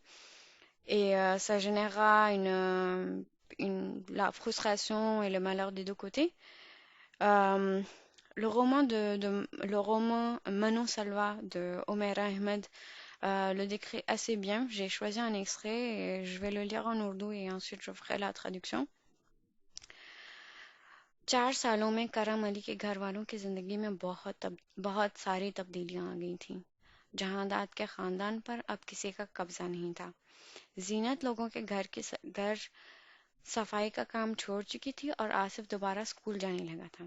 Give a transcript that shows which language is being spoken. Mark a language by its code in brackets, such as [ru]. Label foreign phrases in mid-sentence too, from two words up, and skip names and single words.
[fr] Et ça générera la frustration et le malheur des deux côtés. Euh, le roman Manon Salva de Omer Ahmed le décrit assez bien. J'ai choisi un extrait et je vais le lire en ourdou et ensuite je ferai la traduction. [ur] 4 سالوں میں کرم علی کے گھر والوں کی زندگی میں بہت ساری تبدیلیاں آ گئی تھیں. جہانداد کے خاندان پر اب کسی کا قبضہ نہیں تھا. زینت لوگوں کے گھر صفائی کا کام چھوڑ چکی تھی اور آصف دوبارہ اسکول جانے لگا تھا.